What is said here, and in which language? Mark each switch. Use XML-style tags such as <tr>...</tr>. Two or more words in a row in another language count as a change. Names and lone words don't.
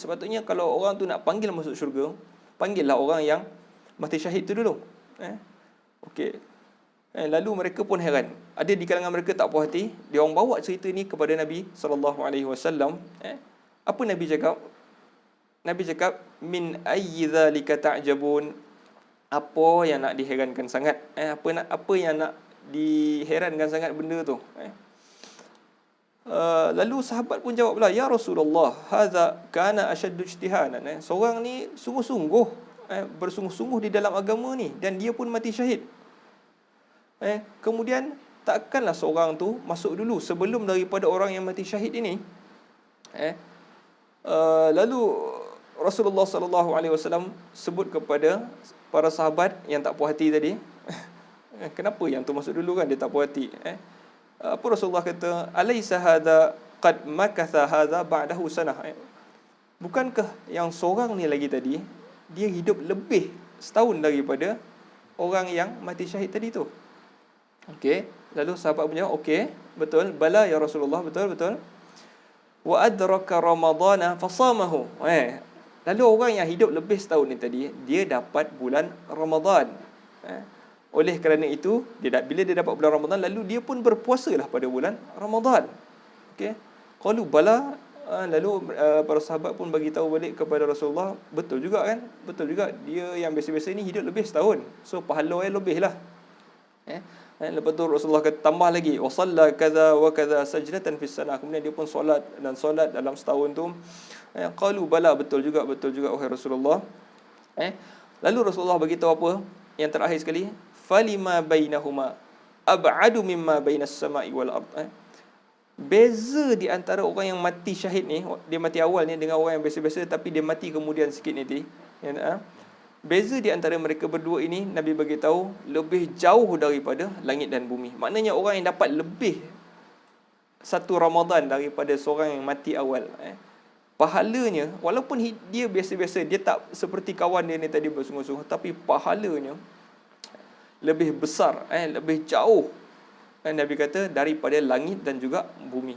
<ms>Sepatutnya kalau orang tu nak panggil masuk syurga, panggillah orang yang mati syahid tu dulu. Okey. Lalu mereka pun heran. Ada di kalangan mereka tak puas hati, dia orang bawa cerita ni kepada Nabi</ms> <ar>صلى الله عليه وسلم.</ar> <ms>Apa Nabi cakap? Nabi cakap,</ms> <ar>من أي ذلك تعجبون,</ar> <ms>apa yang nak diherankan sangat, apa yang nak diherankan sangat benda tu. Lalu sahabat pun jawab pula, ya Rasulullah,</ms> <ar>هذا كان أشد اجتهادا.</ar> <ms>Seorang ni sungguh-sungguh, bersungguh-sungguh di dalam agama ni, dan dia pun mati syahid. Kemudian takkanlah seorang tu masuk dulu sebelum daripada orang yang mati syahid ini. Lalu Rasulullah</ms> <ar>صلى الله عليه وسلم</ar> <ms>sebut kepada para sahabat yang tak puas hati tadi, kenapa yang tu masuk dulu kan, dia tak puas hati. Apa Rasulullah kata,</ms> <ar>أليس هذا قد مكث هذا بعده سنة.</ar> <ms>Bukankah yang seorang ni lagi tadi, dia hidup lebih setahun daripada orang yang mati syahid tadi tu. Okey, lalu sahabat punya, okey, betul,</ms> <ar>بلى يا رسول الله,</ar> <ms>betul.</ms> <ar>وأدرك رمضان فصامه.</ar> <ms>Lalu orang yang hidup lebih setahun ni tadi, dia dapat bulan Ramadan. Oleh kerana itu, bila dia dapat bulan Ramadan, lalu dia pun berpuasalah pada bulan Ramadan. Okey.</ms> <ar>قالوا بلى,</ar> <ms>lalu para sahabat pun bagi tahu balik kepada Rasulullah, betul juga kan? Betul juga, dia yang biasa-biasa ni hidup lebih setahun. So pahala lebih lah. Lepas tu Rasulullah kata, tambah lagi,</ms> <ar>وصلى كذا وكذا سجدة في السنة.</ar> <ms>Kemudian dia pun solat dalam setahun tu.</ms> <ar>قالوا بلى,</ar> <ms>betul juga wahai Rasulullah. Lalu Rasulullah bagi tahu apa? Yang terakhir sekali,</ms> <ar>فلما بينهما أبعد مما بين السماء والأرض.</ar> <ms>Beza di antara orang yang mati syahid ni, dia mati awal ni dengan orang yang biasa-biasa tapi dia mati kemudian sikit ni. Beza di antara mereka berdua ini, Nabi bagi tahu, lebih jauh daripada langit dan bumi. Maknanya orang yang dapat lebih satu Ramadan daripada seorang yang mati awal, pahalanya, walaupun dia biasa-biasa, dia tak seperti kawan dia ni tadi bersungguh-sungguh, tapi pahalanya lebih besar, lebih jauh, Nabi kata, daripada langit dan juga bumi.</ms>